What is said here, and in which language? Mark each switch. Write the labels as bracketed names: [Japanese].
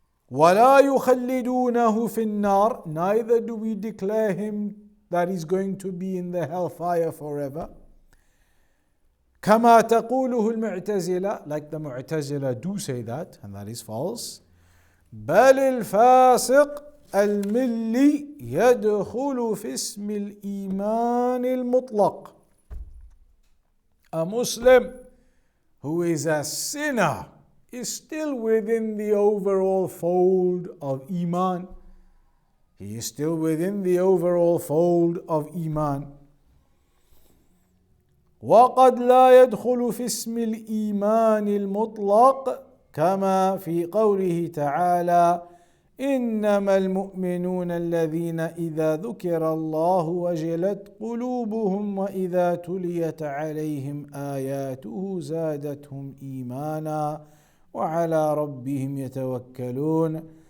[Arabic] وَلَا يُخَلِّدُونَهُ فِي النَّارِ. [English] Neither do we declare him that he's going to be in the hellfire forever. [Arabic] كَمَا تَقُولُهُ الْمُعْتَزِلَةِ. [English] Like the Mu'tazila do say that, and that is false. [Arabic] بَلِ الْفَاسِقِ الملي يدخل في اسم الإيمان المطلق. [English] A Muslim who is a sinner is still within the overall fold of Iman. He is still within the overall fold of Iman. [Arabic] وقد لا يدخل في اسم الإيمان المطلق كما في قوله تعالى إنما المؤمنون الذين إذا ذكر الله وجلت قلوبهم وإذا تليت عليهم آياته زادتهم إيمانا وعلى ربهم يتوكلون.